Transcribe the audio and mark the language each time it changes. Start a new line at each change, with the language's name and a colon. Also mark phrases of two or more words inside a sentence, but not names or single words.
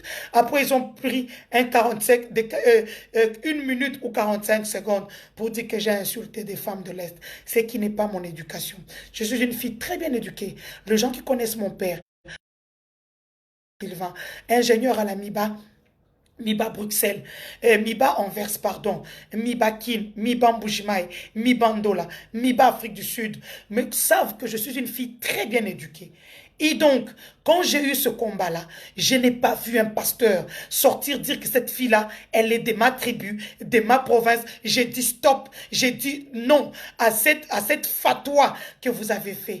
French: Après, ils ont pris une minute ou 45 secondes pour dire que j'ai insulté des femmes de l'Est. Ce qui n'est pas mon éducation. Je suis une fille très bien éduquée. Les gens qui connaissent mon père, Sylvain, ingénieur à la MIBA Bruxelles, MIBA Anvers, pardon, MIBA Kin, MIBA Mbujimaï, MIBA Ndola, MIBA Afrique du Sud, mais savent que je suis une fille très bien éduquée. Et donc, quand j'ai eu ce combat-là, je n'ai pas vu un pasteur sortir dire que cette fille-là, elle est de ma tribu, de ma province. J'ai dit stop, j'ai dit non à cette fatwa que vous avez fait.